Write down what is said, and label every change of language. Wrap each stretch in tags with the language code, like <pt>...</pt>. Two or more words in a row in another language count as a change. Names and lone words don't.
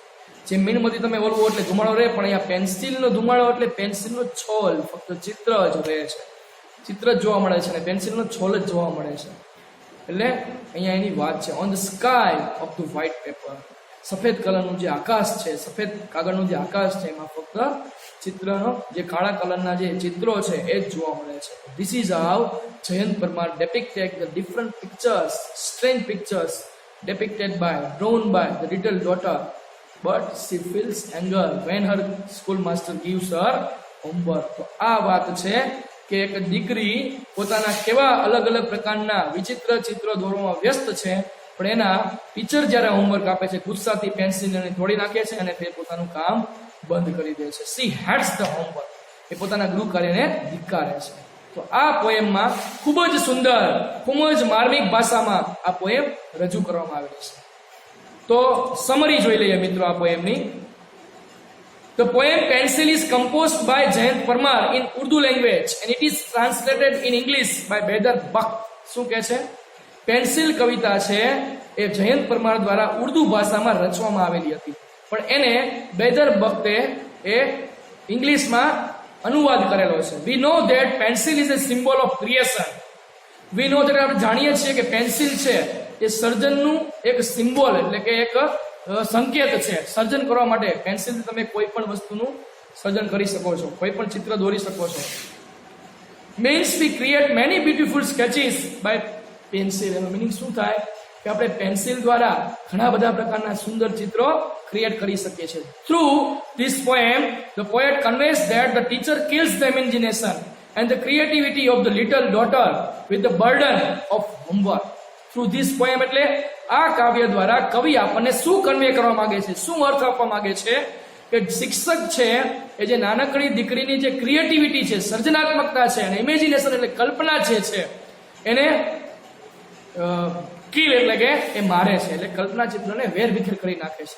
<gu>જે મીણબત્તી તમે ઓલવો એટલે ધુમાડો રહે, પણ અહીંયા પેન્સિલનો ધુમાડો એટલે પેન્સિલનો છોલ, ફક્ત ચિત્ર જ રહે છે, ચિત્ર જ જોવા મળે છે અને પેન્સિલનો છોલ જ જોવા મળે છે. એટલે અહીંયા એની વાત છે.</gu> <en>On the sky of the white paper.</en> <gu>સફેદ કલરનું જે આકાશ છે, સફેદ કાગળનું જે આકાશ છે, એમાં ફક્ત ચિત્રનો જે કાળા કલરના જે ચિત્રો છે એ જ જોવા મળે છે.</gu> <en>This is how Jayant Parmar depicted the different pictures, strange pictures depicted by, drawn by the little daughter, but she feels anger when her school master gives her homework.</en> <gu>તો આ વાત છે કે એક દીકરી પોતાના કેવા અલગ અલગ પ્રકારના વિચિત્ર ચિત્રો દોરવામાં વ્યસ્ત છે, પણ એના ટીચર જ્યારે હોમવર્ક આપે છે ગુસ્સાથી પેન્સિલને તોડી નાખે છે અને તે પોતાનું કામ બંધ કરી દે છે.</gu> <en>She hates the homework.</en> <gu>એ પોતાના ગૃહ કાર્યને ધિક્કારે છે. તો આ પોએમમાં ખૂબ જ સુંદર, ખૂબ જ માર્મિક ભાષામાં આ પોએમ રજૂ કરવામાં આવેલી છે. તો સમરી જોઈ લઈએ મિત્રો આ પોએમની.</gu> <en>The poem Pencil is composed by Jayant Parmar in Urdu language and it is translated in English by Bedar Bakht.</en> <gu>શું કહે છે? પેન્સિલ કવિતા છે એ જયંત પરમાર દ્વારા ઉર્દુ ભાષામાં રચવામાં આવેલી હતી, પણ એને બેદર બખ્તે એ ઇંગ્લિશમાં અનુવાદ કરેલો છે.</gu> <en>We know that pencil is a symbol of creation. We know that</en> <gu>આપણે જાણીએ છીએ કે પેન્સિલ છે એ સર્જનનું એક સિમ્બોલ એટલે કે એક સંકેત છે. સર્જન કરવા માટે પેન્સિલથી તમે કોઈ પણ વસ્તુનું સર્જન કરી શકો છો, કોઈ પણ ચિત્ર દોરી શકો છો.</gu> <en>Means we create many beautiful sketches by pencil.</en> <gu>એનો મીનિંગ શું થાય કે આપણે પેન્સિલ દ્વારા ઘણા બધા પ્રકારના સુંદર ચિત્રો ક્રિએટ કરી શકીએ છીએ.</gu> <en>Through this poem, the poet conveys that the teacher kills the imagination and the creativity of the little daughter with the burden of homework. Through this poem</en> <gu>એટલે આ કાવ્ય દ્વારા કવિ આપણને શું કન્વે કરવા માંગે છે, શું અર્થ આપવા માંગે છે કે શિક્ષક છે એ જે નાનકડી દીકરીની જે ક્રિએટિવિટી છે, સર્જનાત્મકતા છે અને ઇમેજિનેશન એટલે કલ્પના જે છે એને કિલ એટલે કે એ મારે છે, એટલે કલ્પના ચિત્રને વેરવિખેર કરી નાખે છે.</gu>